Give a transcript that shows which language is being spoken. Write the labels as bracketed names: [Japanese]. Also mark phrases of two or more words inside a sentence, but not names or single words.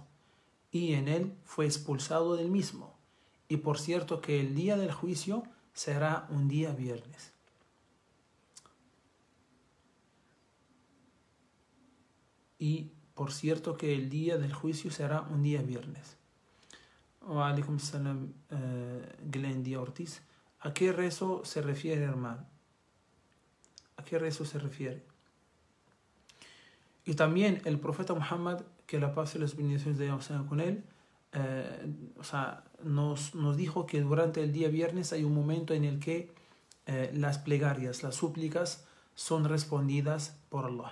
[Spanish] Y en él fue expulsado del mismo. Y por cierto que el día del juicio será un día viernes. Y por cierto que el día del juicio será un día viernes. [Arabic] وعليكم السلام, [Spanish] Glendy Ortiz. ¿A qué rezo se refiere, hermano? ¿A qué rezo se refiere? Y también el profeta Muhammad, que la paz y las bendiciones de Dios sean con él, o sea, nos dijo que durante el día viernes hay un momento en el que las plegarias, las súplicas son respondidas por Allah.